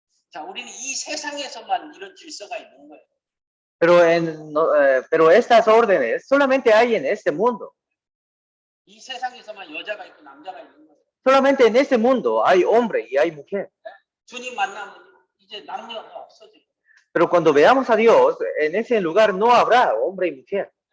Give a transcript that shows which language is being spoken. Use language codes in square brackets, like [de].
[ko] 자, 우리는 이 세상에서만 이런 질서가 있는 거예요. [es] Pero estas órdenes solamente hay en este mundo. [ko] 이 세상에서만 여자가 있고 남자가 있는 거예요. [es] Solamente en este mundo hay hombre y hay mujer. [ko] 주님 만나면 이제 남녀가 없어져. [es] Pero cuando veamos a Dios, en ese lugar no habrá hombre y mujer.